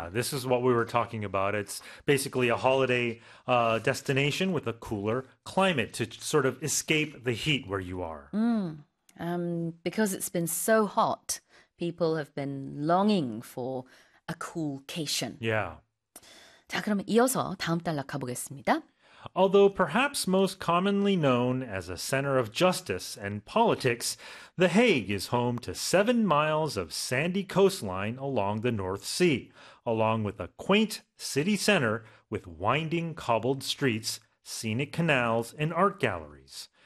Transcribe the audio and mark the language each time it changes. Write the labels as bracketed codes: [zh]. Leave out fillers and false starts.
[en] This is what we were talking about. It's basically a holiday destination with a cooler climate to sort of escape the heat where you are. Because it's been so hot, people have been longing for a coolcation. [ko] 자, 그럼 이어서 다음 단락 가보겠습니다. [en] Although perhaps most commonly known as a center of justice and politics, The Hague is home to 7 miles of sandy coastline along the North Sea, along with a quaint city center with winding cobbled streets, scenic canals, and art galleries.